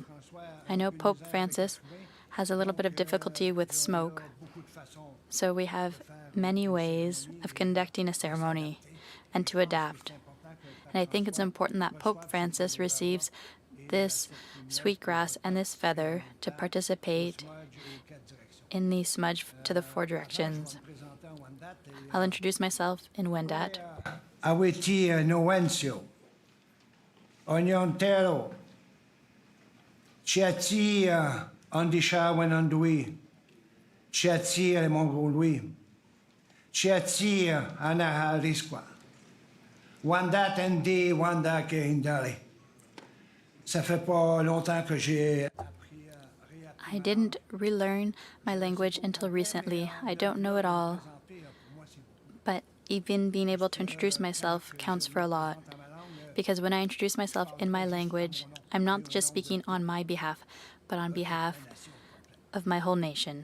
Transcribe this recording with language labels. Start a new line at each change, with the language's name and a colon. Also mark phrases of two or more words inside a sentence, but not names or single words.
English: I know Pope Francis has a little bit of difficulty with smoke, so we have many ways of conducting a ceremony and to adapt. And I think it's important that Pope Francis receives this sweetgrass and this feather to participate in the smudge to the four directions. I'll introduce myself in Wendat.
Wyandot: Awiti Nowencio, Onyontero, Chiati Andisha Wenandui, Chiati Remongolui, Chiati Anahalisqua, Wendat Ndi, Wanda Keindali.
French: Ça fait pas longtemps que j'ai.
English: I didn't relearn my language until recently. I don't know it all. But even being able to introduce myself counts for a lot. Because when I introduce myself in my language, I'm not just speaking on my behalf, but on behalf of my whole nation.